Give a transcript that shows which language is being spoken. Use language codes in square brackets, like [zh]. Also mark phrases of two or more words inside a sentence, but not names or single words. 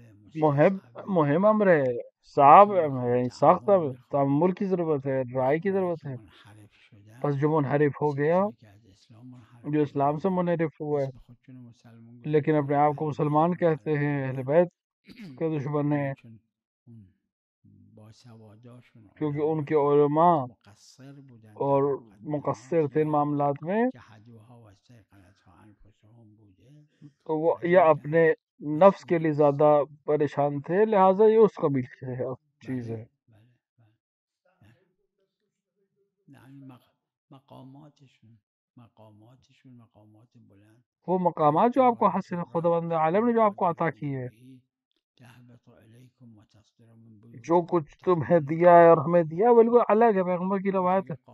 [ur] مہم امر ہے، صعب ہے، سخت ہے، تحمل کی ضرورت ہے، رائے کی ضرورت ہے. [fa] منحرف شدن، [ur] پس جو منحرف ہو گیا، [fa] که از اسلام منحرف [ur] جو اسلام سے منحرف ہوا ہے، [fa] اسم خودشون مسلمان [ur] لیکن اپنے آپ کو مسلمان کہتے ہیں، اہل بیت کے دشمن ہیں، [fa] چون اون باسواداشون [ur] کیونکہ ان کے علماء [fa] مقصر بودن [ur] اور [fa] در مقدمات، [ur] مقصر تھے ان معاملات میں، [ar] جحدوها و استيقنتها انفسهم بوده. [ur] وہ یا اپنے نفس کے لیے زیادہ پریشان تھے، لہٰذا یہ اس قبیل کی چیز ہے. وہ مقامات جو آپ کو حاصل خداوند عالم نے جو آپ کو عطا کی ہے، جو کچھ تمہیں دیا ہے اور ہمیں دیا بالکل الگ ہے، پیغمبر کی روایت ہے.